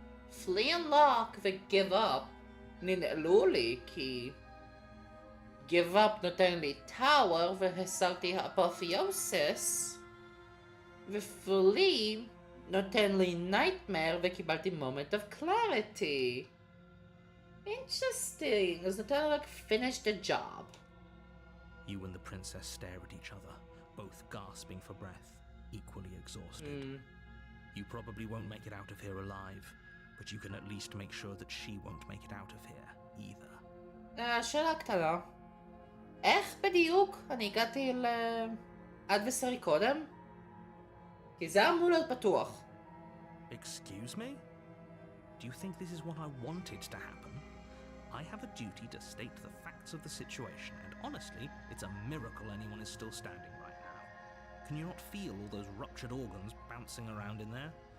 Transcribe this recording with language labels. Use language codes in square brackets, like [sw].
[he] Flee and lock ו-give up ננעלו לי כי give up נותן לי tower והסרתי האפופיוסיס ו-flee נותן לי nightmare וקיבלתי moment of clarity. [en] Interesting. [he] אז נותן לי רק finish the job. [en] You and the princess stare at each other, both gasping for breath, equally exhausted. You probably won't make it out of here alive, but you can at least make sure that she won't make it out of here either. [he] שאלה קטנה. איך בדיוק אני הגעתי לאדברסרי קודם? כי זה אמור להיות פתוח. [en] Excuse me? Do you think this is what I wanted to happen? I have a duty to state the facts of the situation, and honestly, it's a miracle anyone is still standing right now. Can you not feel all those ruptured organs bouncing around in there?